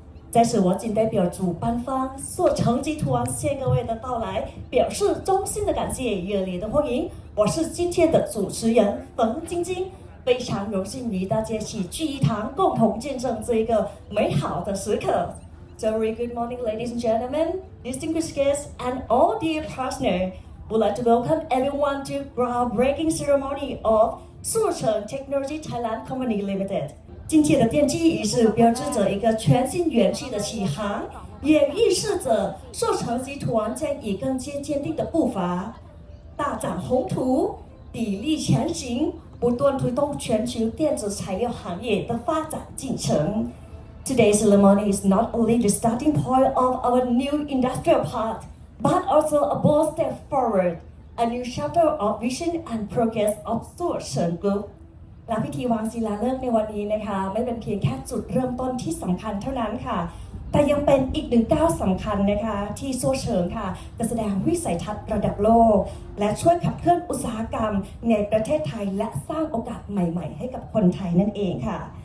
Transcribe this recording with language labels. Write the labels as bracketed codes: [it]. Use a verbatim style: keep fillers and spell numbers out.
[zh] 在此，我谨代表主办方硕诚集团向各位的到来表示衷心的感谢，热烈的欢迎。我是今天的主持人冯晶晶。非常荣幸与大家齐聚一堂，共同见证这一个美好的时刻。 [en] Very good morning, ladies and gentlemen, distinguished guests, and all dear partners. We'd like to welcome everyone to groundbreaking ceremony of Sucheng Technology Thailand Company Limited. [zh] 今天的奠基仪式标志着一个全新元气的起航，也预示着寿成集团将以更坚定的步伐，大展宏图，砥砺前行。不断推动全球电子材料行业的发展进程。 [en] Today's ceremony is not only the starting point of our new industrial path, but also a bold step forward, a new chapter of vision and progress of Sucheng Group. [th] และพิธีวางศิลาฤกษ์ในวันนี้นะคะไม่เป็นเพียงแค่จุดเริ่มต้นที่สำคัญเท่านั้นค่ะแต่ยังเป็นอีกหนึ่งก้าวสำคัญนะคะที่ซัวเฉิงค่ะจะแสดงวิสัยทัศน์ระดับโลกและช่วยขับเคลื่อนอุตสาหกรรมในประเทศไทยและสร้างโอกาสใหม่ๆให้กับคนไทยนั่นเองค่ะ